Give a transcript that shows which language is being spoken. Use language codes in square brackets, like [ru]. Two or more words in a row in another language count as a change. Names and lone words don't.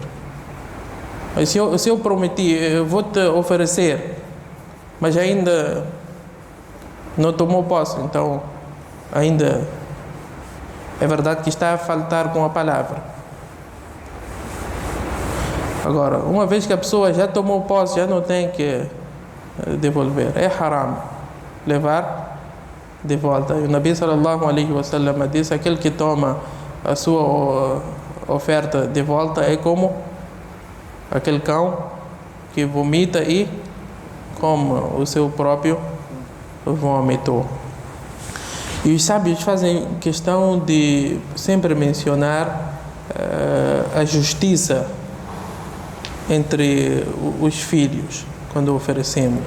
[pt] Mas se eu prometi, eu vou te oferecer, mas ainda não tomou posse, então ainda é verdade que está a faltar com a palavra. Agora, uma vez que a pessoa já tomou posse, já não tem que devolver. É haram levar de volta. E o Nabi [ar] صلى الله عليه وسلم [pt] disse: aquele que toma a sua oferta de volta é como aquele cão que vomita e come o seu próprio vômito. E os sábios fazem questão de sempre mencionar a justiça entre os filhos quando oferecemos.